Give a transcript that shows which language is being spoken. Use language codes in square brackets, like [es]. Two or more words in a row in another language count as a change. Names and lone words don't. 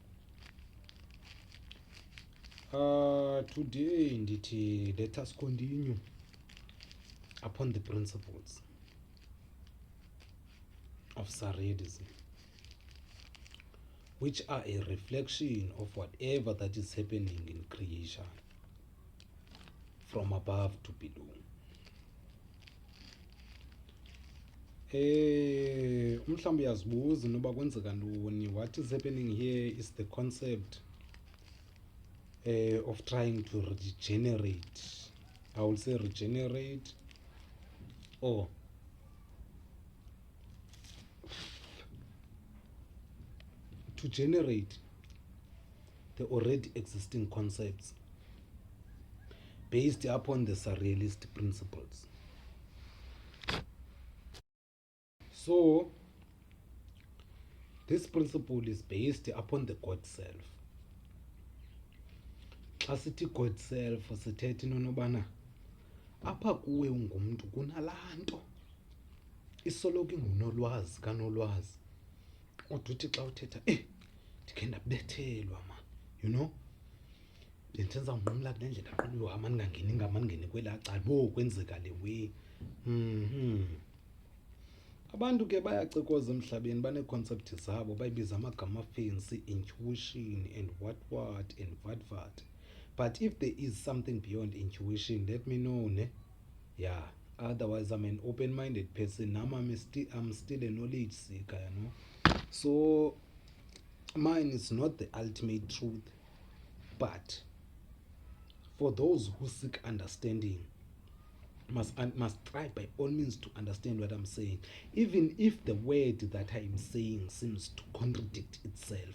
[en] Today, let us continue upon the principles of Surrealism, which are a reflection of whatever that is happening in creation, from above to below. [xh] Mhlawumbe uyazibuza noba kwenzeka ntoni. [en] What is happening here is the concept of trying to regenerate. I will say regenerate or to generate the already existing concepts based upon the surrealist principles. So, this principle is based upon the God self. [xh] Xa sithi [en] God self [xh] sithetha into nobana apha kuwe ungumntu kunalaa nto isoloko ingunolwazi kanolwazi kodwa uthi xa uthetha ndikhe ndabethelwa ma, [en] you know, [xh] bendenza unqumla kule ndlela qulwa mandingangeni kwelaa cala bo kwenzeka le way. Abantu ke bayacekoza emhlabeni baneeconcept zabo bayibiza amagama afensi, [en] intuition and what and what. But if there is something beyond intuition, let me know, ne? Yeah. Otherwise, I'm an open-minded person. Now I'm still a knowledge seeker, you know. So mine is not the ultimate truth, but for those who seek understanding, must try by all means to understand what I'm saying, even if the word that I'm saying seems to contradict itself.